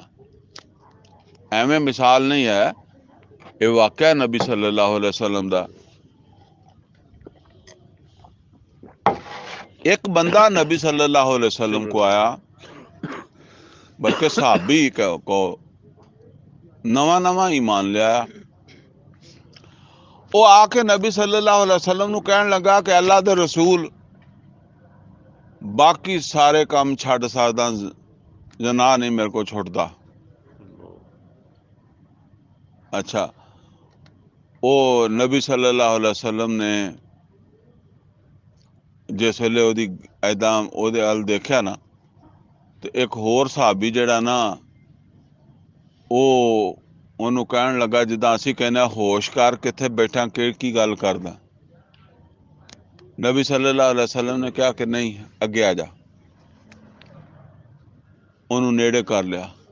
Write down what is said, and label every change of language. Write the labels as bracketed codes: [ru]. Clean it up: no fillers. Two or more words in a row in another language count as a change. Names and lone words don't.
[pa] ਏਵੇਂ ਮਿਸਾਲ ਨਹੀਂ ਹੈ, ਯੇ ਵਾਕਿਆ ਨਬੀ [ar] صلى الله عليه وسلم [pa] दा। ਏਕ ਬੰਦਾ ਨਬੀ [ar] صلى الله عليه وسلم [pa] ਕੋ ਆਇਆ, ਬਲਕਿ ਸਹਾਬੀ ਕੋ ਨਵਾਂ ਨਵਾਂ ਈਮਾਨ ਲਿਆ। ਵੋ ਆਕੇ ਨਬੀ [ar] صلى الله عليه وسلم [pa] ਨੂੰ ਕਹਿਣ ਲੱਗਾ ਕਿ ਅੱਲਾਹ ਦੇ ਰਸੂਲ, ਬਾਕੀ ਸਾਰੇ ਕੰਮ ਛੱਡ ਸਕਦਾ, ਜਣਾ ਨਹੀਂ ਮੇਰੇ ਕੋ ਛੁੱਟਦਾ, ਅੱਛਾ, ਵੋ ਨਬੀ [ar] صلى الله عليه وسلم [pa] ਨੇ ਜਿਸ ਵੇਲੇ ਓਦੀ ਐਦਾਂ ਓਦੇ ਅਲ ਦੇਖਿਆ ਨਾ, ਤੋ ਏਕ ਹੋਰ ਸਹਾਬੀ ਜਿਹੜਾ ਨਾ ਉਹ ਉਹਨੂੰ ਕਹਿਣ ਲੱਗਾ ਜਿੱਦਾਂ ਅਸੀਂ ਕਹਿੰਦੇ ਹੋਸ਼ ਕਰ ਕਿੱਥੇ ਬੈਠਾ ਕੀ ਗੱਲ ਕਰਦਾ। ਨਬੀ [ar] صلى الله عليه وسلم [pa] ਨੇ ਕਿਹਾ ਕਿ ਨਹੀਂ ਅੱਗੇ ਆ ਜਾ, ਉਹਨੂੰ ਨੇੜੇ ਕਰ ਲਿਆ।